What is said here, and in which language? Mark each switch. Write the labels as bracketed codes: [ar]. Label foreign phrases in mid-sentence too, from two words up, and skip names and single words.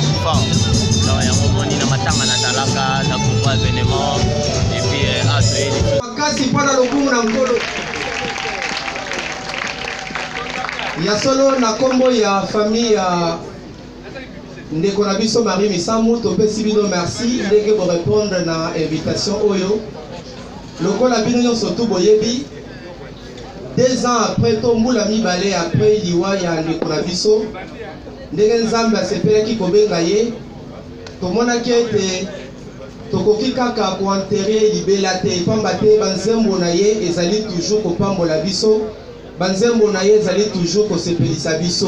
[fr] Donc il y a un moment où Namatanga Natalaka, Nakuba événement, et puis Asoé. [ln] Kasi pana lokumu na ngolo. Ya solo na kombo ya famille ya ndeko na biso Marie Misamu topesi bino merci ndenge bo répondre na invitation oyo. Lokola bino nyonso tu boyebi [fr] 2 ans après [ln] tombula mibale après liwa ya ndeko na biso ndenge Nzambe asepelaki kobenga ye tomonaki ete tokoki kaka koenterre libela te pamba te banzembo na ye ezali toujours kopambola biso banzembo na ye ezali toujours kosepelisa biso.